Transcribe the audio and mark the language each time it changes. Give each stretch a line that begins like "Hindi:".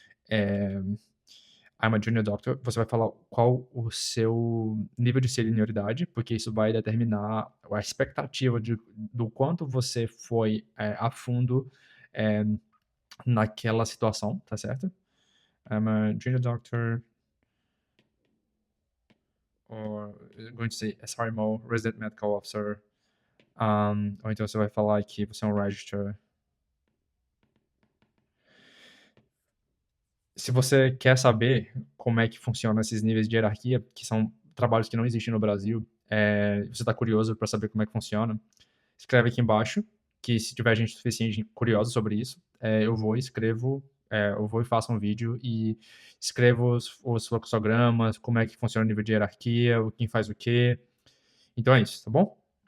English: I'm a junior doctor.
Portuguese: Você vai falar qual o seu nível de senioridade, porque isso vai determinar a expectativa do quanto você foi a fundo é, naquela situação, tá certo?
English: I'm a junior doctor, or I'm going to say SRMO, Resident Medical Officer.
Portuguese: Ou então você vai falar que você é um Register. Se você quer saber como é que funcionam esses níveis de hierarquia, que são trabalhos que não existem no Brasil, você está curioso para saber como é que funciona, escreve aqui embaixo, que se tiver gente suficiente curiosa sobre isso, eu vou e faço um vídeo e escrevo os fluxogramas, como é que funciona o nível de hierarquia, quem faz o quê. Então é isso, tá bom?